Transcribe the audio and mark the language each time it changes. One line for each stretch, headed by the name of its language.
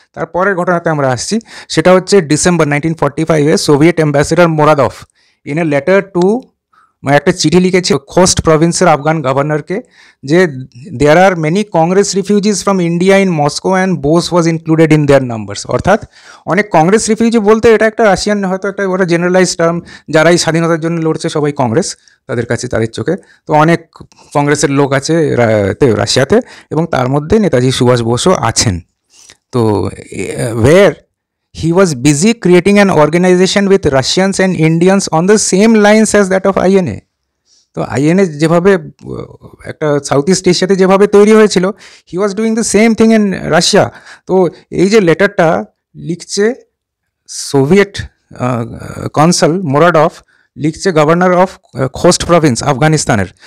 Bangla: তারপরের ঘটনাতে আমরা আসছি, সেটা হচ্ছে December 1945-এ Soviet ambassador মোরাদভ
English: in a letter to
Bangla: মানে একটা চিঠি লিখেছে খোস্ট প্রভিন্সের আফগান গভর্নরকে যে
English: There are many Congress refugees from India in Moscow and Bose was included in their numbers.
Bangla: অর্থাৎ অনেক কংগ্রেস রিফিউজি বলতে এটা একটা রাশিয়ান হয়তো একটা ওটা জেনারেলাইজ টার্ম, যারাই স্বাধীনতার জন্য লড়ছে সবাই কংগ্রেস তাদের কাছে, তাদের চোখে। তো অনেক কংগ্রেসের লোক আছে রাশিয়াতে, এবং তার মধ্যে নেতাজি সুভাষ বোসও আছেন।
English: তো where he was busy creating an organization with Russians and Indians on the same lines as that of INA।
Bangla: তো INA যেভাবে একটা সাউথ ইস্ট এশিয়াতে যেভাবে তৈরি হয়েছিল,
English: He was doing the same thing in Russia.
Bangla: তো এই যে লেটারটা লিখছে সোভিয়েত কনসাল মোরাডভ, লিখছে গভর্নর অফ খোস্ট প্রভিন্স আফগানিস্তানের।